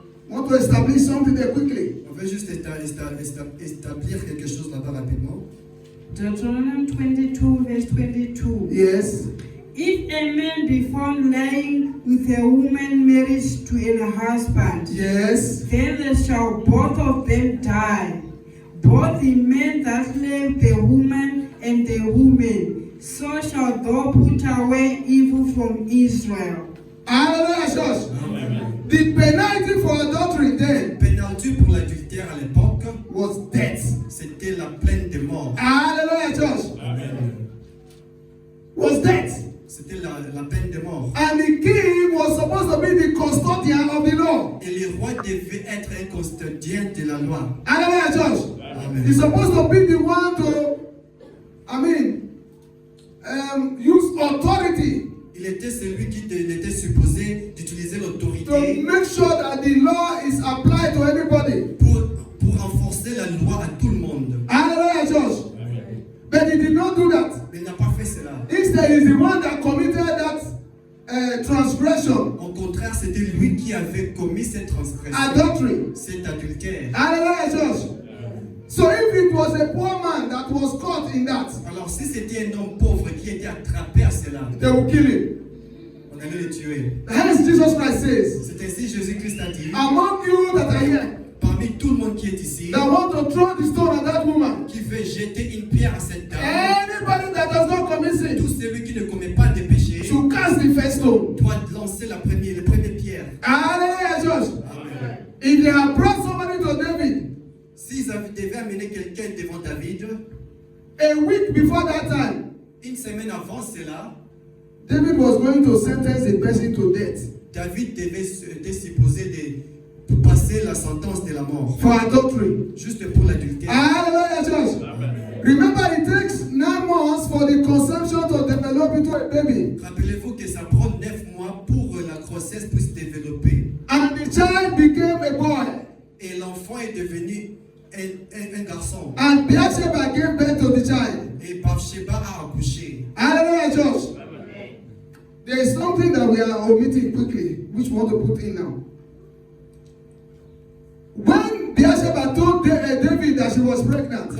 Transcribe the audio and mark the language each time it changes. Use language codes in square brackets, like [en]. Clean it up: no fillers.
[en] Want to establish something there quickly. [fr] On veut juste établir quelque chose là-bas rapidement. [en] Deuteronomy 22, verse 22. Yes. If a man be found lying with a woman married to a husband, Yes. then they shall both of them die. Both the man that lay with the woman and the woman. So shall thou put away evil from Israel. Hallelujah, church. The penalty for adultery then [fr] Pénalité pour l'adultère à l'époque, [en] was death. [fr] c'était la peine de mort. [en] Hallelujah, church. Was death. [fr] C'était la peine de mort. [en] And the king was supposed to be the custodian of the law. [fr] Et le roi devait être un custodien de la loi. [en] Hallelujah, church. Amen. He's supposed to be the one to, use authority [fr] Il était celui qui était supposé d'utiliser [en] to [fr] l'autorité [en] make sure that the law is applied to everybody. [fr] pour renforcer la loi à tout le monde. [en] Hallelujah, church. But he did not do that. [fr] Mais il n'a pas fait cela. [en] Instead, he's the one that committed that transgression, [fr] Au contraire, c'était lui qui avait commis cette transgression, [en] adultery. [fr] cet adultère. [en] Hallelujah, church. So if it was a poor man that was caught in that, [fr] Alors si c'était un homme pauvre qui était attrapé à cela, [en] they will kill him. [fr] on allait le tuer. [en] Hence, Jesus Christ says, [fr] C'est ainsi Jésus-Christ a dit, [en] among you that are here, [fr] parmi tout le monde qui est ici, [en] that want to throw the stone at that woman, [fr] qui veut jeter une pierre à cette dame, [en] anybody that does not commit [fr] tout [en] sin, [fr] celui qui ne commet pas de péché [en] should cast the first stone. [fr] doit lancer la première pierre. [en] Hallelujah, church. Amen. If they have brought somebody to David, [fr] S'ils devaient amener quelqu'un devant David, [en] a week before that time, [fr] une semaine avant cela, [en] David was going to sentence the person to death [fr] David était supposé de passer la sentence de la mort, [en] for adultery. [fr] juste pour l'adultère. [en] Hallelujah, church. Remember, it takes 9 months for the conception to develop into a baby. [fr] Rappelez-vous que ça prend 9 mois pour que la grossesse puisse développer. [en] And the child became a boy. [fr] Et l'enfant est devenu un garçon. [en] And Bathsheba gave birth to the child. [fr] Et Bathsheba a accouché. [en] Hallelujah, church. There is something that we are omitting quickly, which we want to put in now. When Bathsheba told David that she was pregnant,